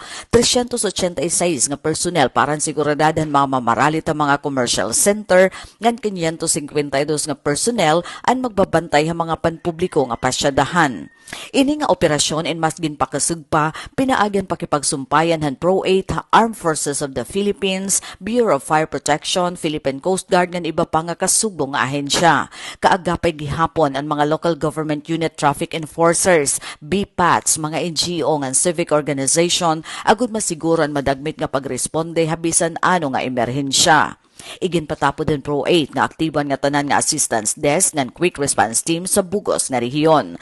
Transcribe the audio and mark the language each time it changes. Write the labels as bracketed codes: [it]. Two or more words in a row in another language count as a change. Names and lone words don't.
[war] 386 nga personnel para siguridad ang mga mamaralit ang mga [en] commercial center [war] ngan 552 nga personnel ang magbabantay ang mga panpubliko nga pasyadahan. Ini nga operasyon en mas ginpakasug pa pinaagyan pakipagsumpayan han Pro-8 Armed Forces of the Philippines, Bureau of Fire Protection, Philippine Coast Guard ngan iba pa nga kasugbo nga ahensya. Kaagapay gihapon ang mga [en] local government unit traffic enforcers, [war] BPATs, mga NGO ngan [en] civic organization [war] agud masiguran madagmit nga pagresponde habisan ano nga emerhensya. Iginpatapo din Pro-8 nga aktiban nga tanan nga [en] assistance desk [war] ngan [en] quick response team [war] sa bugos nga rehiyon.